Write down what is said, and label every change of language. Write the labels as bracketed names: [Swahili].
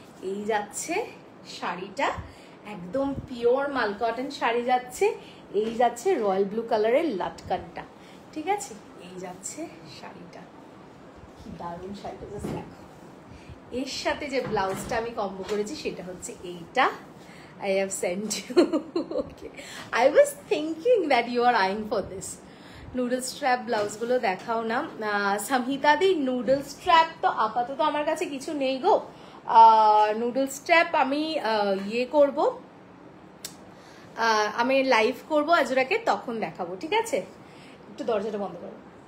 [Bangla] এই যাচ্ছে শাড়িটা, একদম পিওর মাল কটন শাড়ি যাচ্ছে। এই যাচ্ছে রয়্যাল ব্লু কালারের লাটকানটা, ঠিক আছে। এই যাচ্ছে শাড়িটা, কি দারুণ শাড়িটা জাস্ট দেখো। এর সাথে যে ব্লাউজটা আমি কম্বো করেছি সেটা হচ্ছে এইটা। [English] I have sent you. Okay, I was thinking that you are eyeing for this. [Bangla] Noodle strap ব্লাউজগুলো দেখাও না সংহিতা দি। নুডল স্ট্র্যাপ তো আপাতত আমার কাছে কিছু নেই গো। নুডল স্ট্র্যাপ আমি ইয়ে করব, আমি লাইভ করবো আজরাকে, তখন দেখাবো, ঠিক আছে। একটু দরজাটা বন্ধ করো।